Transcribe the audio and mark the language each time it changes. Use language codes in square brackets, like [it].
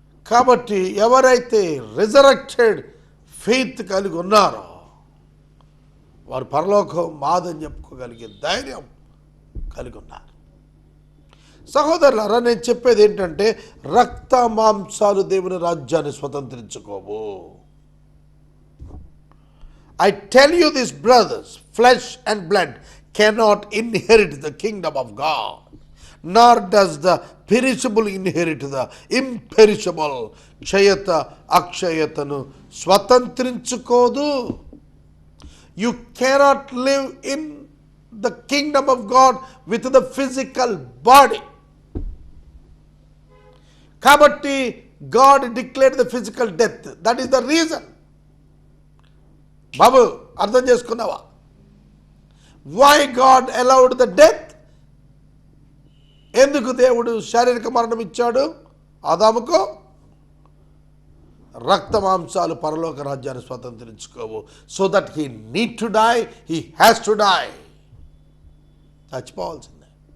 [te] కాబట్టి ఎవరైతే resurrected faith కలిగి ఉన్నారో వారు పరలోకం మాదని చెప్పుకోగలిగే ధైర్యం కలిగి ఉన్నారు. సహోదరులారా, నేను చెప్పేది ఏంటంటే, రక్త మాంసాలు దేవుని రాజ్యాన్ని స్వతంత్రించుకోవు. [en] I tell you this, brothers, flesh and blood cannot inherit the kingdom of God, nor does the perishable inherit the imperishable. [te] క్షయత అక్షయతను స్వతంత్రించుకోదు. [en] You cannot live in the kingdom of God with the physical body. కాబట్టి God declared the physical death. That is the reason. [te] బాబు, అర్థం చేసుకున్నావా? [en] Why God allowed the death? [te] ఎందుకు దేవుడు శారీరక మరణం ఇచ్చాడు ఆదాముకు? రక్త మాంసాలు పరలోక రాజ్యాన్ని స్వతంత్రించుకోవు. [en] So that he need to die, he has to die. [te] చచ్చిపోవాల్సిందే.